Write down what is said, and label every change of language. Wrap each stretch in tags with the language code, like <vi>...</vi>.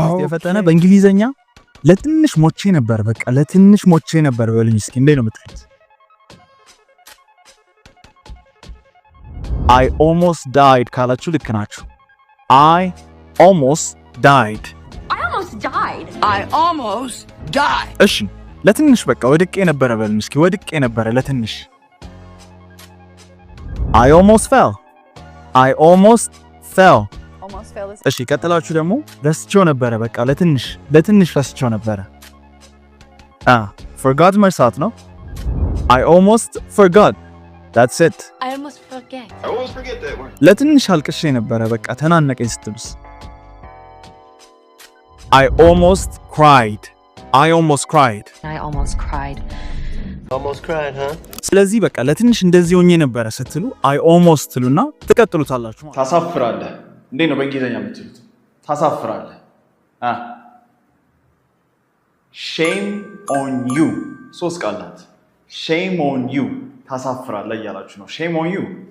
<am>የፈጠነ በእንግሊዘኛ ለትንሽ ሞቼ ነበር በቃ ለትንሽ ሞቼ ነበር በሉኝ እስኪ እንዴት ነው የምትሉት?</am> <en>I almost died</en> <am>ካላችሁ ልክ ናችሁ።</am> <en>I almost died. I almost died.</en> <am>እሺ ለትንሽ በቃ ወድቄ ነበረ በልን እስኪ ወድቄ ነበረ ለትንሽ</am> <en>I almost fell. I almost fell.</en> <am>እሺ ቀጥላችሁ ደግሞ ረስቼው ነበረ በቃ ለትንሽ ረስቼው ነበረ forgot መርሳት ነው</am> <en>I almost forgot. That's it. I almost forget that word.</en> <am>ለትንሽ አልቅሼ ነበረ በቃ ተናነቀኝ ስትሉስ</am> <en>I almost cried. I almost cried. I almost cried. Almost cried, huh?</en> <am>ስለዚህ በቃ ለትንሽ እንደዚህ ሆኜ ነበረ ስትሉ I almost ትሉና ትቀጥሉታላችሁ ማለት ታሳፍራለህ እንዴ ነው በእንግሊዘኛ የምትሉት ታሳፍራለህ</am> <en>shame on you</en> <am>ሶስት ቃላት shame on you ታሳፍራለህ እያላችሁ ነው shame on you</am>